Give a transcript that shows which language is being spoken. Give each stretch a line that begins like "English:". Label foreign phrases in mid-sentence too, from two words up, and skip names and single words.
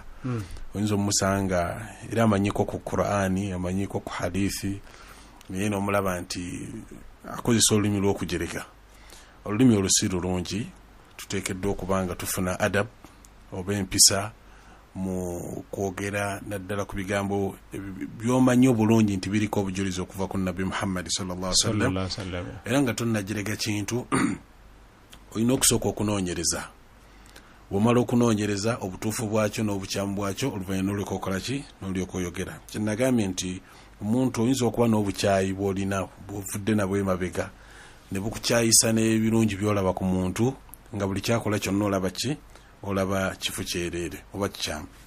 Ganda: Oyinza omusanga era amanyiko ku Qur'ani, amanyiko ku hadithi, naye n'omulaba nti akozesa olulimi lw'okujerega. Olulimi olusi lulungi, tuteekeddwa okubanga tufuna adab oba empisa mu kwogera naddala ku bigambo by'omanyi obulungi nti biriko obujulizi okuva ku Nabi Muhammad
Arabic: صلى الله عليه وسلم.
Ganda: Era nga tonnajerega kintu olina okusooka okunoonyereza. Bw'omala okunoonyereza obutuufu bwakyo n'obukyamu bwakyo, oluvannyuma n'olyoka okola ki n'olyoka oyogera. Kye nagambye nti omuntu oyinza okuba n'obukyayi bw'olina bw'ovudde nabwo emabega ne bukukyayisa n'ebirungi by'olaba ku muntu, nga buli kyakola kyonna olaba ki olaba kifu kyereere oba kikyamu.